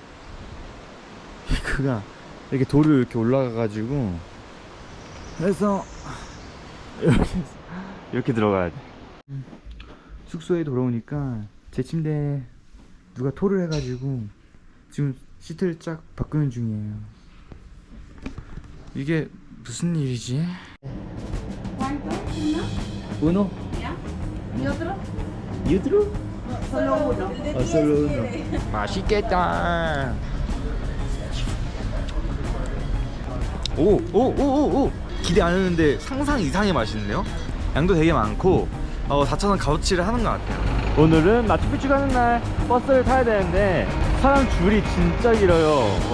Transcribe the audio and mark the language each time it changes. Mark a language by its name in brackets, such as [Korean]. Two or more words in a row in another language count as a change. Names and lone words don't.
[Korean] 입구가 이렇게 돌을 이렇게 올라가가지고, 그래서 이렇게 들어가야 돼. 숙소에 돌아오니까 제 침대에 누가 토를 해가지고 지금 시트를 쫙 바꾸는 중이에요. 이게 무슨 일이지? [Spanish] uno? ¿Y otro? y otro? Solo uno. solo uno. [Korean] 맛있겠다. 오 기대 안 했는데 상상 이상의 맛있네요. 양도 되게 많고 4,000원 값어치를 하는 것 같아요. 오늘은 마추픽추 가는 날 버스를 타야 되는데 사람 줄이 진짜 길어요.